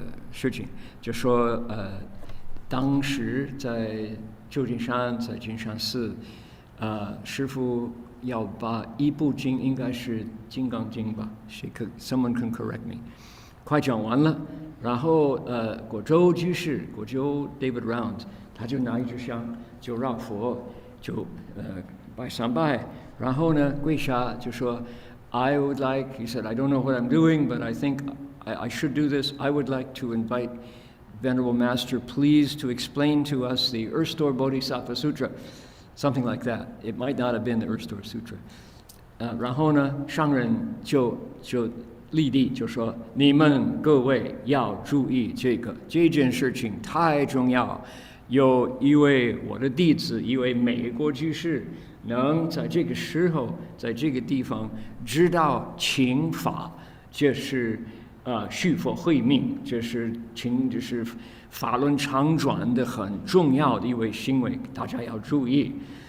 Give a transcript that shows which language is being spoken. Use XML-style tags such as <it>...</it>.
<zh>事情，就说当时在旧金山，在金山寺，师父要把一部经，应该是《金刚经》吧？</zh> <en>Someone can correct me。</en> <zh>快讲完了，然后果州居士，果州 David Round， 他就拿一支香，就绕佛，就拜三拜，然后呢跪下就说</zh> <en>I would like, he said, I don't know what I'm doing, but I think I should do this. I would like to invite Venerable Master, please, to explain to us the Earth Store Bodhisattva Sutra, something like that. It might not have been the Earth Store Sutra.</en> <zh>然后呢，上人就立地就说：“你们各位要注意这件事情太重要。有一位我的弟子，一位美国居士，能在这个时候，在这个地方知道请法，这是续佛慧命，这是法轮常转的很重要的一位行为，大家要注意。”</zh>